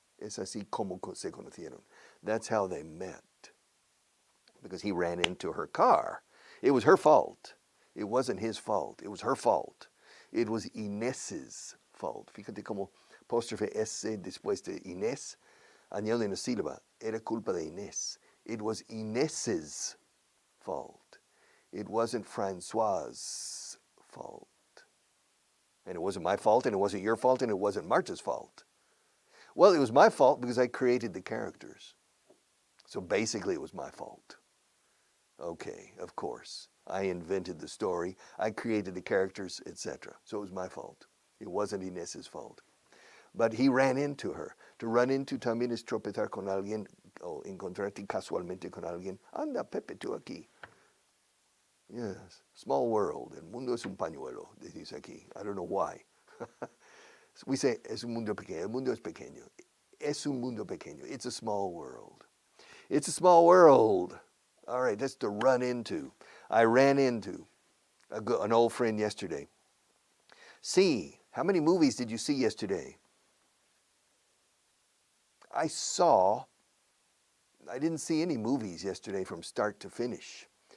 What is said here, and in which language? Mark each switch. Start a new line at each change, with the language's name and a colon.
Spanish: Es así como se conocieron.
English: That's how they met. Because he ran into her car. It was her fault. It wasn't his fault. It was her fault. It was Inés's fault.
Spanish: Fíjate como apóstrofe S después de Inés, añade una sílaba. Era culpa de Inés.
English: It was Inés's fault. It wasn't Francois's fault. And it wasn't my fault, and it wasn't your fault, and it wasn't Marta's fault. Well, it was my fault because I created the characters. So basically it was my fault. Okay, of course. I invented the story. I created the characters, etc. So it was my fault. It wasn't Inés's fault. But he ran into her. To run into
Spanish: también es tropezar con alguien o encontrarte casualmente con alguien. Anda, Pepe, tú aquí.
English: Yes, small world.
Spanish: El mundo es un pañuelo, decís aquí.
English: I don't know why. We say,
Spanish: es un mundo pequeño. El mundo es pequeño. Es un mundo pequeño.
English: It's a small world. It's a small world. All right, that's to run into. I ran into an old friend yesterday. See, how many movies did you see yesterday? I didn't see any movies yesterday from start to finish.